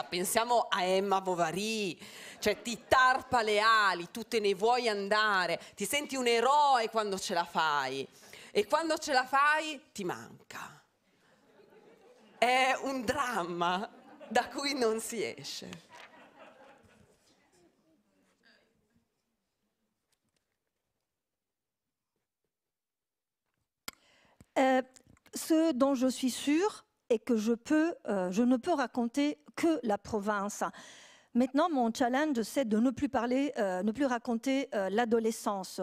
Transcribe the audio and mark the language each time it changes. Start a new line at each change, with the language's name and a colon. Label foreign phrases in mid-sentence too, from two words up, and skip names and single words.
Italian: Pensiamo a Emma Bovary, cioè ti tarpa le ali, tu te ne vuoi andare, ti senti un eroe quando ce la fai, e quando ce la fai ti manca. È un dramma da cui non si esce.
French: Ce dont je suis sûre est que je ne peux raconter que la province. Maintenant, mon challenge, c'est de ne plus parler, ne plus raconter l'adolescence.